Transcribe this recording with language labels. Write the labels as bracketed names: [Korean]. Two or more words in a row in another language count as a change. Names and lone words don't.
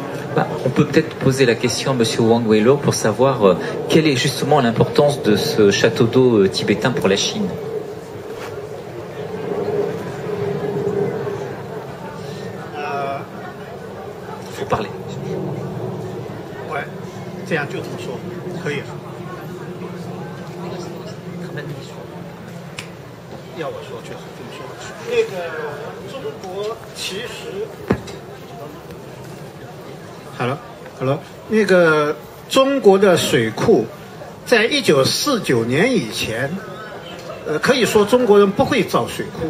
[French] On peut peut-être poser la question à M. Wang Weilo pour savoir quelle est justement l'importance de ce château d'eau tibétain pour la Chine. Il faut parler. Ouais, [Chinese] 这样就这么说，可以。要我说就是这么说。那个中国其实。Hello， 那个中国的水库，在1949年以前，可以说中国人不会造水库。